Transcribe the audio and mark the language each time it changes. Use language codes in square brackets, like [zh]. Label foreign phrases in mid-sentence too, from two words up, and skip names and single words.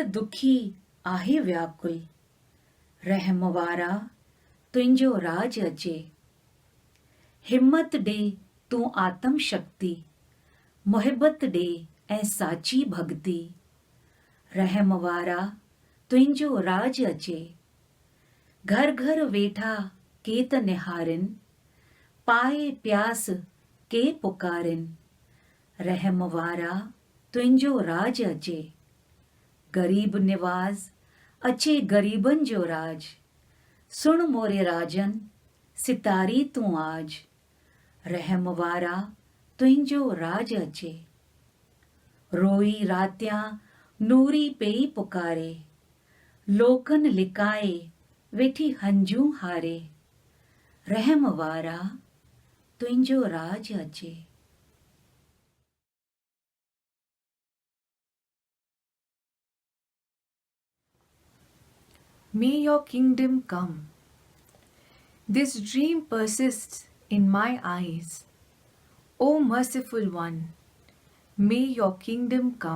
[sd] दुखी आहे व्याकुल रहम वारा तुंहिंजो राज अचे हिम्मत ॾे तूं आत्म शक्ति मुहिबत ॾे ऐं साची भक्ति रहम वारा तुंहिंजो राज अचे घर घर वेठा के त निहारिन पाए प्यास के पुकारिन रहम वारा तुंहिंजो राज अचे गरीब निवाज़ अचे गरीबन जो राज सुण मोरे राजन सितारी तूं आज रहम वारा तुंहिंजो राज अचे रोई रातियां नूरी पेई पुकारे लोकन लिकाए वेठी हंजूं हारे रहम वारा तुंहिंजो राज अचे [en] May your kingdom come. This dream persists in my eyes. O merciful one, may your kingdom come.